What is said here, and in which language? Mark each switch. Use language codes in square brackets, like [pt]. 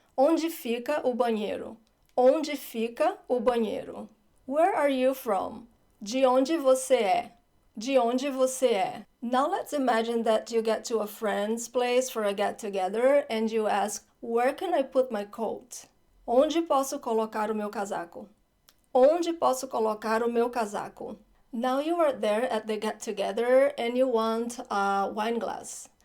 [pt] Onde fica o banheiro? Onde fica o banheiro? [en] Where are you from? [pt] De onde você é? De onde você é? [en] Now let's imagine that you get to a friend's place for a get-together and you ask, where can I put my coat? [pt] Onde posso colocar o meu casaco? Onde posso colocar o meu casaco? [en] Now you are there at the get-together and you want a wine glass.